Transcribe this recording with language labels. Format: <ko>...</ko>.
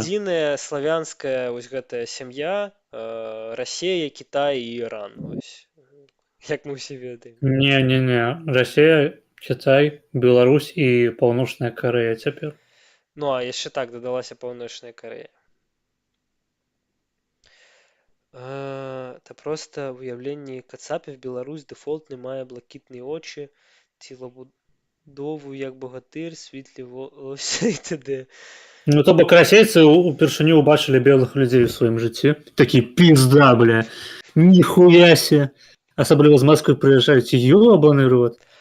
<be>Трыедзіная славянская вось гэтая сям'я, Расія, Кітай і Іран. Вось. Як мы ўсе ведаем. Не. Расія, Кітай, Беларусь і Паўночная Карэя цяпер. Ну, а яшчэ так дадалася Паўночная Карэя.</be> <uk>Та просто в уявленні кацапів Білорусь дефолтний має блакитні очі, тілобудову як богатир, світлі волосся і т.д.</uk> <be>Ну, то бок расейцы упершыню убачылі белых людзей у сваім жыцці. Такі пізда, бля. Ніхуясе. Асабліва з Москвы прыязджаюць, ёбаны рот.</be>